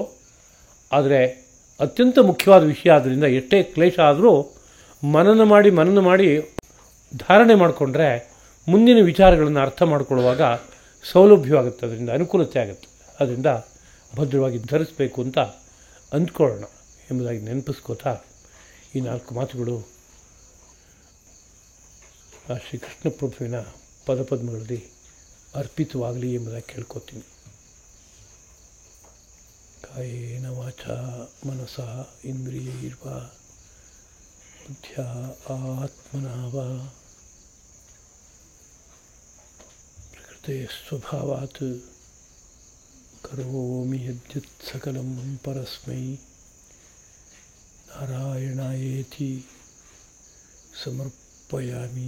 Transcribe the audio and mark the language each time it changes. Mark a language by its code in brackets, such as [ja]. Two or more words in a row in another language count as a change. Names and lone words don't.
[kn] ಆದರೆ ಅತ್ಯಂತ ಮುಖ್ಯವಾದ ವಿಷಯ ಆದ್ದರಿಂದ ಎಷ್ಟೇ ಕ್ಲೇಶ ಆದರೂ ಮನನ ಮಾಡಿ ಧಾರಣೆ ಮಾಡಿಕೊಂಡ್ರೆ ಮುಂದಿನ ವಿಚಾರಗಳನ್ನು ಅರ್ಥ ಮಾಡಿಕೊಳ್ಳುವಾಗ ಸೌಲಭ್ಯವಾಗುತ್ತೆ, ಅದರಿಂದ ಅನುಕೂಲತೆ ಆಗುತ್ತೆ. ಅದರಿಂದ ಭದ್ರವಾಗಿ ಧರಿಸಬೇಕು ಅಂತ ಅಂದ್ಕೊಳ್ಳೋಣ ಎಂಬುದಾಗಿ ನೆನಪಿಸ್ಕೋತಾ ಈ 4 ಮಾತುಗಳು ಆ ಶ್ರೀಕೃಷ್ಣ ಪ್ರಭುವಿನ ಪದಪದ್ಮಗಳಲ್ಲಿ ಅರ್ಪಿತವಾಗಲಿ ಎಂಬುದಾಗಿ ಕೇಳ್ಕೊತೀನಿ. [sa] कायेन वाचा मनसा इन्द्रियैर्वा बुद्ध्या आत्मना वा प्रकृते स्वभावात् करोमि यद्यत् सकलं परस्मै नारायणायेति समर्पयामि.